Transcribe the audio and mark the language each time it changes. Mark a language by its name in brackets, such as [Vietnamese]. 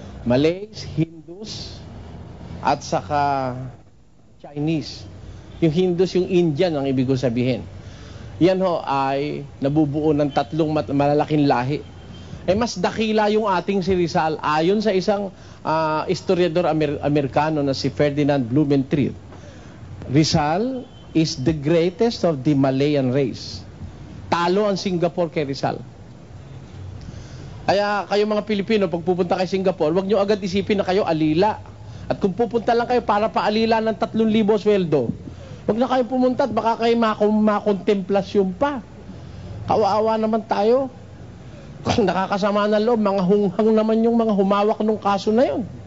[Filipino] Malays, Hindus, at saka Chinese. Yung Hindus, yung Indian ang ibig ko sabihin. Yan ho ay nabubuo ng tatlong malalaking lahi. Mas dakila yung ating si Rizal ayon sa isang historiador Amerikano na si Ferdinand Blumentritt. [English] Rizal is the greatest of the Malayan race. [Filipino] Talo ang Singapore kay Rizal. Kaya kayo mga Pilipino, pag pupunta kay Singapore, huwag nyo agad isipin na kayo alila. At kung pupunta lang kayo para paalila ng 3,000 sweldo, huwag na kayo pumunta at baka kayo makontemplasyon pa. Kawawa naman tayo. Kung nakakasama ng loob, mga hunghang naman yung mga humawak ng kaso na yun.